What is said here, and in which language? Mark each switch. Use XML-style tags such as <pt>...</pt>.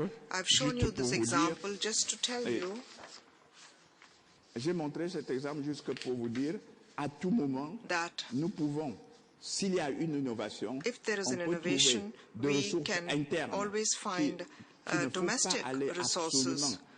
<en>I've shown you this example just to tell you.</en> <fr>J'ai montré cet exemple juste pour vous dire, à tout moment, nous pouvons, s'il y a une innovation,</fr> <en>if there is an innovation, we can always find domestic resources.</en>